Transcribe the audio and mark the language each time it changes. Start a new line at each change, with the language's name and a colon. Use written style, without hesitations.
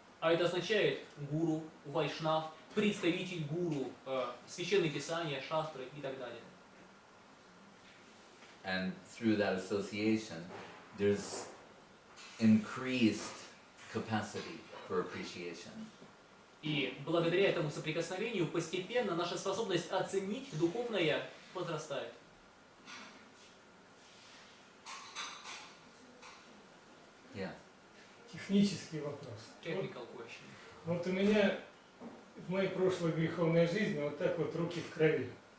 Russian: А это означает гуру, вайшнав, представитель гуру, священные писания, шастры и так далее.
English: And through that association, there's increased capacity for appreciation.
Russian: И благодаря этому соприкосновению постепенно наша способность оценить духовное возрастает.
English: Yeah.
Russian: Технический вопрос.
English: Technical question.
Russian: Вот у меня в моей прошлой греховной жизни вот так вот руки в крови.